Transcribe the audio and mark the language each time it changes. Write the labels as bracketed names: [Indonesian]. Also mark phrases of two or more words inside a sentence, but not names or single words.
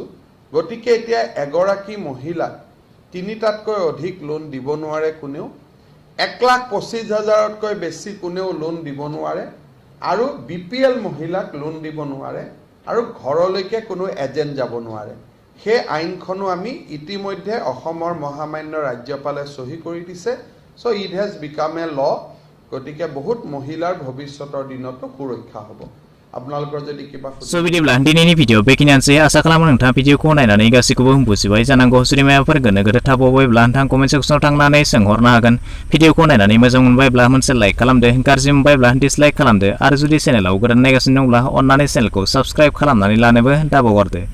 [Assamese] গতিকে এতিয়া এগৰাকী মহিলাক 3টাতকৈ অধিক লোন দিব নোৱাৰে কোনেও, 1,25,000তকৈ বেছি কোনেও লোন দিব নোৱাৰে, আৰু BPL মহিলাক লোন দিব নোৱাৰে, আৰু ঘৰলৈকে কোনো এজেণ্ট যাব নোৱাৰে। সেই আইনখনো আমি ইতিমধ্যে অসমৰ মহামান্য ৰাজ্যপালে চহী কৰি দিছে। [English] So it has become a law. [Assamese] গতিকে বহুত মহিলাৰ ভৱিষ্যতৰ দিনতো সুৰক্ষা হ'ব। আপোনালোকৰ যদি কিবা [Bodo] स' बिदिब्ला दिनैनि भिडिअ बेखिनियानोसै। आसा खालामो नोंथाङा भिडिअखौ नायनानै गासैखौबो बुजिबाय जानांगौ। जुदि माबाफोर गोनो गोथो थाबावबायब्ला नोंथाङा [English] comment section [Bodo] थांनानै सोंहरनो हागोन। भिडिअखौ नायनानै मोजां मोनबायब्ला मोनसे लाइक खालामदो, गाज्रि मोनबायब्ला डिसलाइक खालामदो, आरो जुदि चेनेलाव गोदान नायगासिनो दंब्ला अन्नानै [English] channel subscribe [Bodo] खालामनानै लानोबो दाबावगारदो।